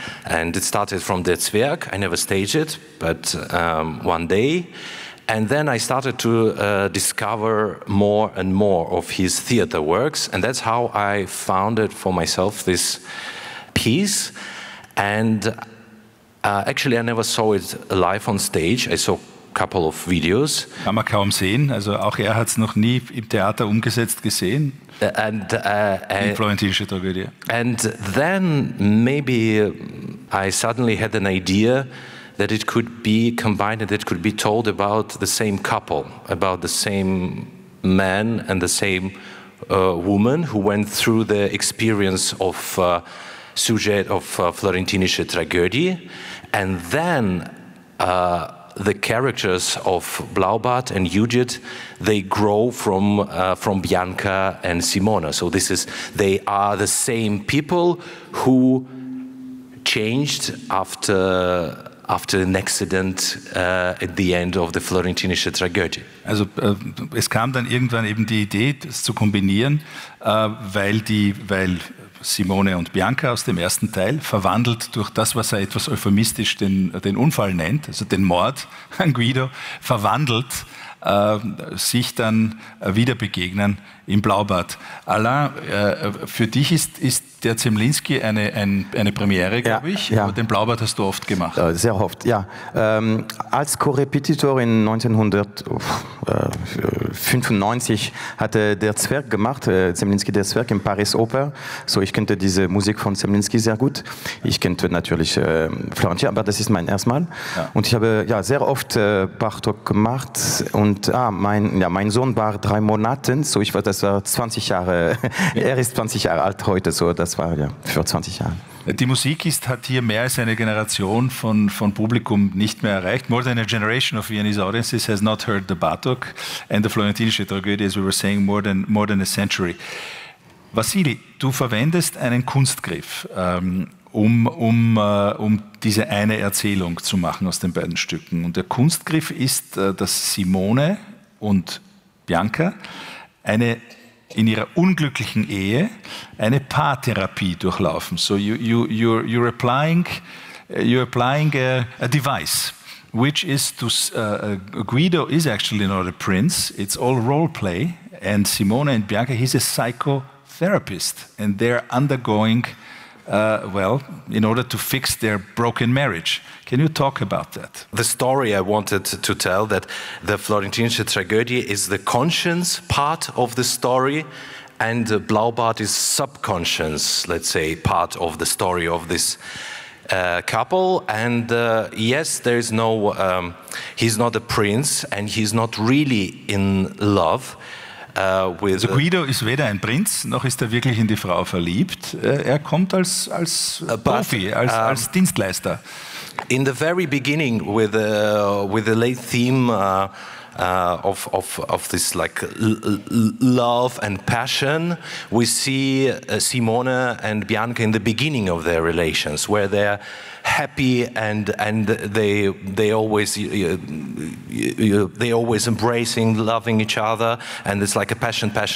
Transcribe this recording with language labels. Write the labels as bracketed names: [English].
[English] And it started from Der Zwerg. I never staged it, but one day. And then I started to discover more and more of his theater works. And that's how I founded for myself this piece. And actually, I never saw it live on stage. I saw couple of videos. [German] Kann man kaum sehen, also auch er hat es noch nie im Theater umgesetzt gesehen. Die florentinische Tragödie. [English] And then maybe I suddenly had an idea that it could be combined, that it could be told about the same couple, about the same man and the same woman who went through the experience of sujet of florentinische Tragödie. And then the characters of Blaubart and Judith, they grow from Bianca and Simona. So this is, they are the same people who changed after an accident at the end of the Florentinische Tragödie. [German] Also es kam dann irgendwann eben die Idee, das zu kombinieren, weil Simone und Bianca aus dem ersten Teil, verwandelt durch das, was er etwas euphemistisch den Unfall nennt, also den Mord an Guido, verwandelt, sich dann wieder begegnen im Blaubart. Alain, für dich ist der Zemlinsky eine Premiere, glaube ich, ja. Aber den Blaubart hast du oft gemacht. Sehr oft, ja. Als Co-Repetitor in 1995 hatte der Zwerg gemacht, Zemlinsky der Zwerg im Paris Oper, so ich kannte diese Musik von Zemlinsky sehr gut. Ich kannte natürlich Florentin, aber das ist mein erstes Mal. Ja. Und ich habe ja sehr oft Bartok gemacht und mein Sohn war 3 Monate, so ich war, das war 20 Jahre, ja. Er ist 20 Jahre alt heute, so das war ja vor 20 Jahren. Die Musik hat hier mehr als eine Generation von Publikum nicht mehr erreicht. [English] More than a generation of Viennese audiences has not heard the Bartok and the Florentinische Tragödie, as we were saying, more than a century. [German] Vasili, du verwendest einen Kunstgriff, um diese eine Erzählung zu machen aus den beiden Stücken. Und der Kunstgriff ist, dass Simone und Bianca eine in ihrer unglücklichen Ehe eine Paartherapie durchlaufen. [English] So you're applying a device, which is to Guido is actually not a prince. It's all role play, and Simone and Bianca, he's a psychotherapist, and they're undergoing in order to fix their broken marriage. Can you talk about that? The story I wanted to tell, that the Florentinische Tragödie is the conscience part of the story, and Blaubart is subconscious, let's say, part of the story of this couple. And yes, there is no, he's not a prince, and he's not really in love. [German] Also Guido ist weder ein Prinz, noch ist er wirklich in die Frau verliebt. Er kommt als Profi, als Dienstleister. [English] In the very beginning, with the late theme of this, like, love and passion, we see Simone and Bianca in the beginning of their relations, where they're happy and they always embracing, loving each other, and it's like a passion.